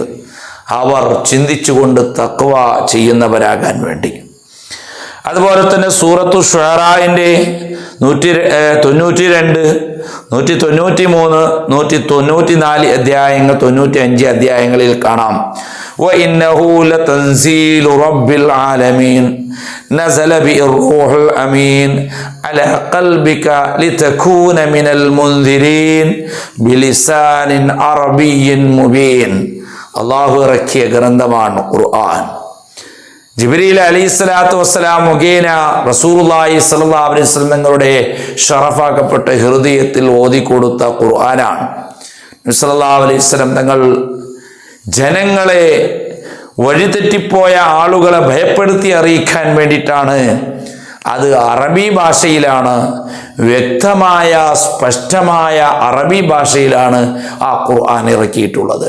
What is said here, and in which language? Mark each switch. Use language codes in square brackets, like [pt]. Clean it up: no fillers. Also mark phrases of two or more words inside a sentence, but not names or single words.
[ml] അവർ ചിന്തിച്ചുകൊണ്ട് തഖ്വ ചെയ്യുന്നവരാകാൻ വേണ്ടി. അതുപോലെ തന്നെ സൂറത്തു ശുഅറാഇന്റെ 192, 193, 194 അധ്യായങ്ങൾ, 95 അധ്യായങ്ങളിൽ കാണാം, [ar] وإنه لتنزيل رب العالمين نزل به الروح الأمين على قلبك لتكون من المنذرين بلسان عربي مبين. [ml] അള്ളാഹു ഇറക്കിയ ഗ്രന്ഥമാണ് ഖുർആൻ. ജിബ്രീൽ [ar] عليه الصلاة والسلام [ml] മുഖേന [ar] رسول الله صلى الله عليه وسلم [ml] തങ്ങളുടെ ഷറഫാക്കപ്പെട്ട ഹൃദയത്തിൽ ഓതിക്കൊടുത്ത ഖുർആനാണ്. [ar] النبي صلى الله عليه وسلم [ml] തങ്ങൾ ജനങ്ങളെ വഴിതെറ്റിപ്പോയ ആളുകളെ ഭയപ്പെടുത്തി അറിയിക്കാൻ വേണ്ടിയിട്ടാണ്, അത് അറബി ഭാഷയിലാണ്, വ്യക്തമായ സ്പഷ്ടമായ അറബി ഭാഷയിലാണ് ആ ഖുർആൻ ഇറക്കിയിട്ടുള്ളത്.